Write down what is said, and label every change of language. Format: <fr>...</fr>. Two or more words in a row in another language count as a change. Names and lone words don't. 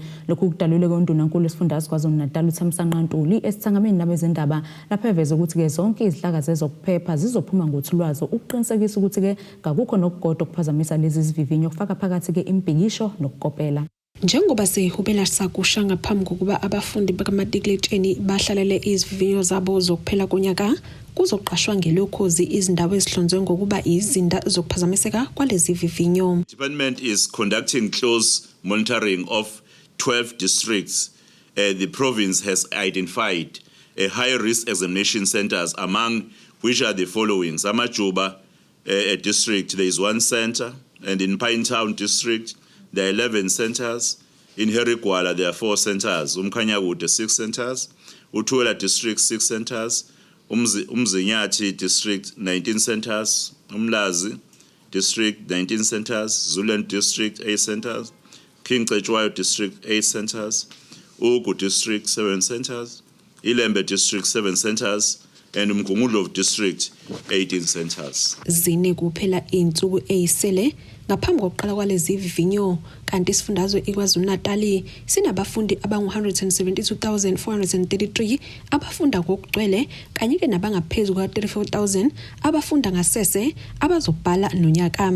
<zu>Lokhu kudalulwe kweNdunankulu esifundazwe KwaZulu-Natal uThamsanqa Ntuli esithangameni nabezindaba lapho eveza ukuthi ke zonke izihlaka zezokuphepha zizophuma ngothulwazo ukuqinisekisa ukuthi ke akukho nokugoda okuphazamisa lezi zivivinyo kufaka phakathi ke impikisho nokukopela. Njengoba sehubela sakusha ngaphambi kokuba abafundi bakamatikuletsheni bahlalele izivivinyo zabo zokuphela konyaka kuzoqashwa ngelokhozi izindawo ezihlonzwe ngokuba izinda zokuphazamiseka kwalezi vivinyo.</zu> <en>Department is conducting close monitoring of 12 districts. The province has identified high risk examination centers, among which are the following: Zamajuba district, there is 1 center, and in Pinetown district there are 11 centers. In Herigwala there are 4 centers. Umkhanyakude 6 centers. Uthuela district 6 centers. Umzinyathi district 19 centers. Umlazi district 19 centers. Zuland district 8 centers. King Cetshwayo district 8 centers. Ugu district 7 centers. Ilembe district 7 centers. And Umgungundlovu district 18 centers.</en> <zu>Zine kuphela insuku eyisele ngaphambi kokuqala kwalezi vivinyo kanti isifundazwe iKwaZulu-Natal sinabafundi abangu-172,433 abafunda ngokugcwele kanye ke nabangaphezulu kwa-34,000 abafunda ngasese abazobhala nonyaka.</zu>